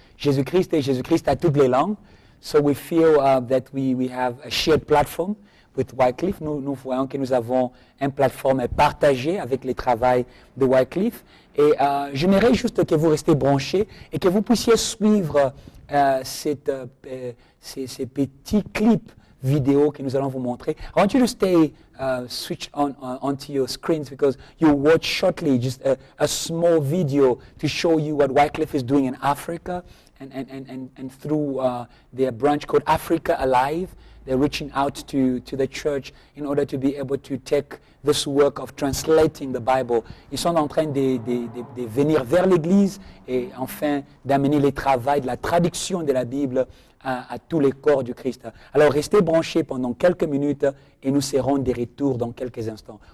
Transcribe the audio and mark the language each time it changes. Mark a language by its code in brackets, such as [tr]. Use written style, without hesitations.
[fr] Jésus-Christ est Jésus-Christ à toutes les langues. [en] So we feel that we have a shared platform with Wycliffe. [fr] Nous voyons que nous avons une plateforme partagée avec le travail de Wycliffe. Et j'aimerais juste que vous restiez branchés et que vous puissiez suivre ces petits clips vidéo que nous allons vous montrer. [en] I want you to stay switched onto your screens because you'll watch shortly just a small video to show you what Wycliffe is doing in Africa and through their branch called Africa Alive. They're reaching out to the church in order to be able to take this work of translating the Bible. [fr] Ils sont en train de venir vers l'Église et enfin d'amener le travail de la traduction de la Bible à tous les corps du Christ. Alors restez branchés pendant quelques minutes et nous serons de retour dans quelques instants.